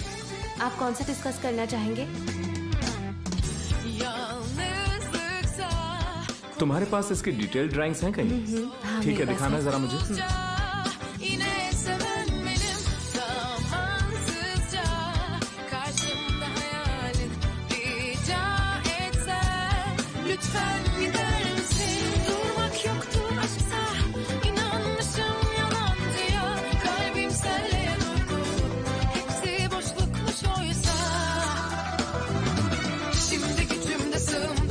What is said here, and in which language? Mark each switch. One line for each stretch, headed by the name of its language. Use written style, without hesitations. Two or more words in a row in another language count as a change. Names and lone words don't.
Hindi: आप कौन सा डिस्कस करना चाहेंगे?
Turkish: Yalnızlıksa
Hindi: तुम्हारे पास इसकी डिटेल ड्राइंग्स हैं कहीं? हाँ, ठीक है, मेरे पास दिखाना है। जरा मुझे।
Turkish: yine seven benim zamansızca karşımda hayalin rica etsen lütfen gider misin? Durmak yoktu aşksa inanmışım yalancıya kalbim senle durdu hepsi boşlukmuş oysa şimdi gücümde sığımda